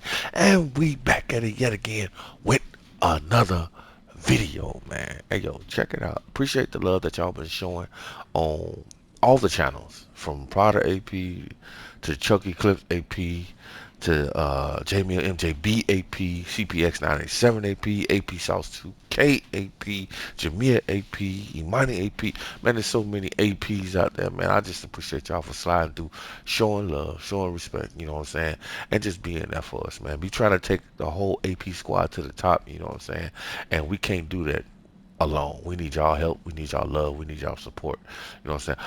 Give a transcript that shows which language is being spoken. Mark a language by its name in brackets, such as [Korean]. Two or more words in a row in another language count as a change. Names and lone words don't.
[English] And we back at it yet again with another video, man. Hey, yo, check it out. Appreciate the love that y'all been showing on all the channels, from Prada AP to Chucky Clips AP to Jamie MJB AP, CPX 987 AP, AP South 2K AP, Jamia AP, Imani AP. Man, there's so many APs out there, man. I just appreciate y'all for sliding through, showing love, showing respect, you know what I'm saying? And just being there for us, man. We trying to take the whole AP squad to the top, you know what I'm saying? And we can't do that alone. We need y'all help. We need y'all love. We need y'all support. You know what I'm saying?